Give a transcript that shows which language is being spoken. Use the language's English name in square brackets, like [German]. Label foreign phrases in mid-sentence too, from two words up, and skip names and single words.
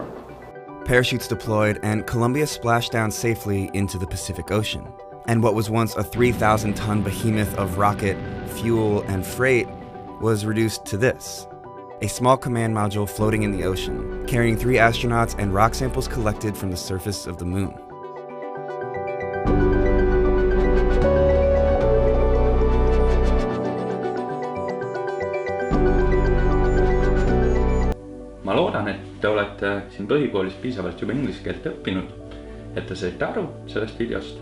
[English] Parachutes deployed, and Columbia splashed down safely into the Pacific Ocean. And what was once a 3,000-ton behemoth of rocket, fuel, and freight was reduced to this: a small command module floating in the ocean, carrying 3 astronauts and rock samples collected from the surface of the moon. [Estonian] Ma loodan, et te olete siin põhikoolis piisavalt juba inglise keelt õppinud, et te saite aru sellest videost.